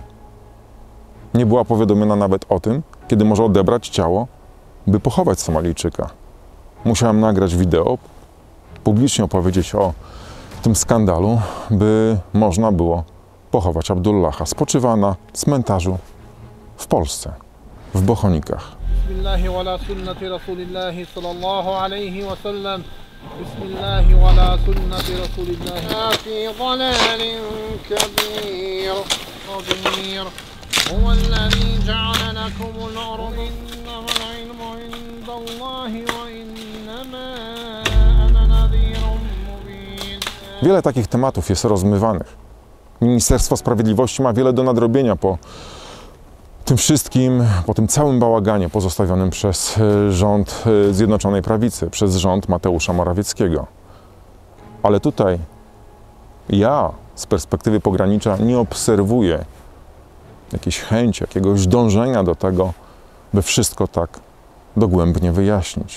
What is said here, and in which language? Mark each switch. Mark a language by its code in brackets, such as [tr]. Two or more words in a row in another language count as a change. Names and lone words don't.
[pl] Nie była powiadomiona nawet o tym, kiedy może odebrać ciało, by pochować Somalijczyka. Musiałem nagrać wideo, publicznie opowiedzieć o tym skandalu, by można było pochować Abdullaha. Spoczywa na cmentarzu w Polsce, w Bochonikach. [ar] بسم الله وعلى سنة رسول الله صلى الله عليه وسلم. بسم الله وعلى سنة رسول الله. في ضلال كبير. هو الذي جعل لكم الأرض إنما العلم عند الله وإنما أنا نذير مبين. [pl] Wiele takich tematów jest rozmywanych. Ministerstwo Sprawiedliwości ma wiele do nadrobienia po tym wszystkim, po tym całym bałaganie pozostawionym przez rząd Zjednoczonej Prawicy, przez rząd Mateusza Morawieckiego. Ale tutaj ja z perspektywy pogranicza nie obserwuję jakiejś chęci, jakiegoś dążenia do tego, by wszystko tak dogłębnie wyjaśnić.